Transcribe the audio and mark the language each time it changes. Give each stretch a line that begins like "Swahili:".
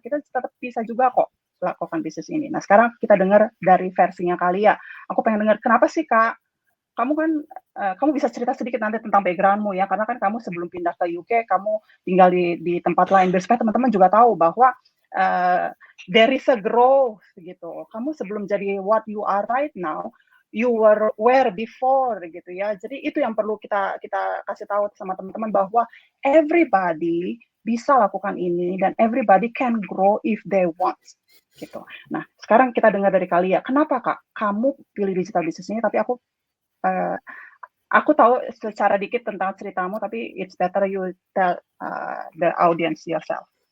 Indonesian: Kita tetap bisa juga kok lakukan bisnis ini. Nah sekarang kita dengar dari versinya Kalia. Aku pengen dengar kenapa sih Kak? Kamu kan kamu bisa cerita sedikit nanti tentang background-mu ya, karena kan kamu sebelum pindah ke UK, kamu tinggal di tempat lain. Biar supaya teman-teman juga tahu bahwa
English: there is a growth
Indonesian: gitu. Kamu sebelum jadi
English: what you are right now, you were where before
Indonesian: gitu ya. Jadi itu yang perlu kita kasih tahu sama teman-teman bahwa everybody bisa lakukan ini dan
English: everybody can grow if they want
Indonesian: gitu. Nah, sekarang kita dengar dari Kalia. Kenapa Kak kamu pilih digital business ini? Tapi aku tahu secara dikit tentang ceritamu, tapi
English: it's better you tell the audience yourself.